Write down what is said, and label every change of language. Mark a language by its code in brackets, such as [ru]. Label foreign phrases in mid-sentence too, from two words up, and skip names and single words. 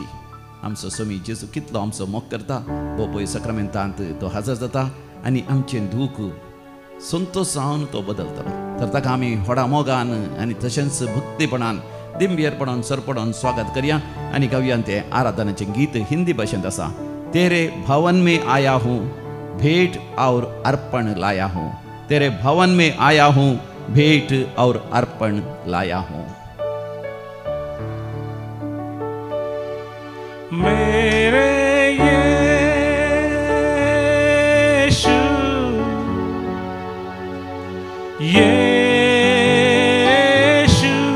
[kok] आमचो स्वामी जेजू कितलो आमचो मोग करता हो पळय सक्रामेंतांत तो हजर जाता आनी आमचें दूख संतोषान तो बदलतलो. तर ताका आमी व्हडा मोगान आनी तशेंच भक्तीपणान दिंबियरपणान सरपणान स्वागत करया आनी गावयान तें आराधनाचें गीत हिंदी भाशेंत आसा. [hi] तेरे भवन में आया हूँ भेंट और अर्पण लाया हूँ. तेरे भवन में आया हूँ भेंट और अर्पण लाया हूँ. मेरे यीशु यीशु